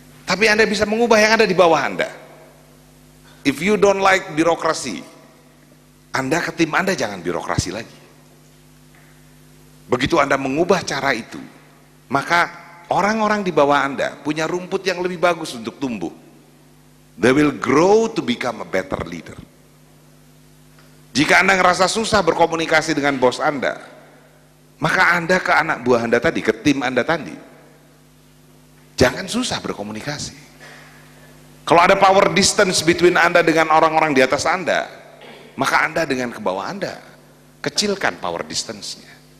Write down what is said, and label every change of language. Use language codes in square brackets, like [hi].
[id] Tapi Anda bisa mengubah yang ada di bawah Anda. [en] If you don't like birokrasi, [id] Anda ke tim Anda jangan birokrasi lagi. Begitu Anda mengubah cara itu, maka orang-orang di bawah Anda punya rumput yang lebih bagus untuk tumbuh. [en] They will grow to become a better leader. [id] Jika Anda ngerasa susah berkomunikasi dengan bos Anda, maka Anda ke anak buah Anda tadi, ke tim Anda tadi, jangan susah berkomunikasi. Kalau ada power distance between Anda dengan orang-orang di atas Anda, maka Anda dengan ke bawah Anda, kecilkan power distance-nya.